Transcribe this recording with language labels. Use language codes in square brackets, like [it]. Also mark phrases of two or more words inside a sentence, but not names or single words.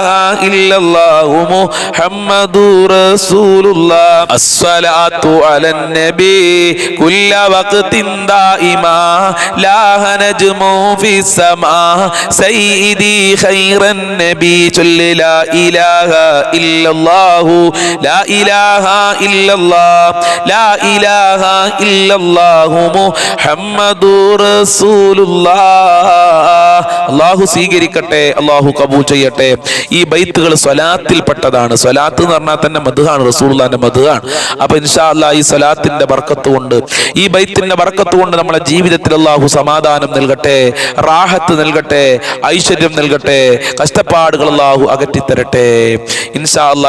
[ar] إلا الله محمد رسول الله الصلاة على النبي كل وقت دائما لا نجم في السماء سيدي خير النبي صل لا إله إلا الله لا إله إلا الله لا إله إلا الله محمد رسول الله. [ml] അള്ളാഹു സ്വീകരിക്കട്ടെ, അള്ളാഹു കബൂൽ ചെയ്യട്ടെ. ഈ ബൈത്തുകൾ സ്വലാത്തിൽ പെട്ടതാണ്. സ്വലാത്ത് എന്ന് പറഞ്ഞാൽ തന്നെ മദ്ഹാണ്, റസൂലുള്ളാഹിന്റെ മദ്ഹാണ്. അപ്പൊ [ar] إن شاء الله [ml] ഈ സ്വലാത്തിന്റെ ബർക്കത്ത് കൊണ്ട്, ഈ ബൈത്തിന്റെ ബർക്കത്ത് കൊണ്ട് നമ്മുടെ ജീവിതത്തിൽ അള്ളാഹു സമാധാനം നൽകട്ടെ, റാഹത്ത് നൽകട്ടെ, ഐശ്വര്യം നൽകട്ടെ, കഷ്ടപ്പാടുകൾ അള്ളാഹു അകറ്റിത്തരട്ടെ [ar] إن شاء الله.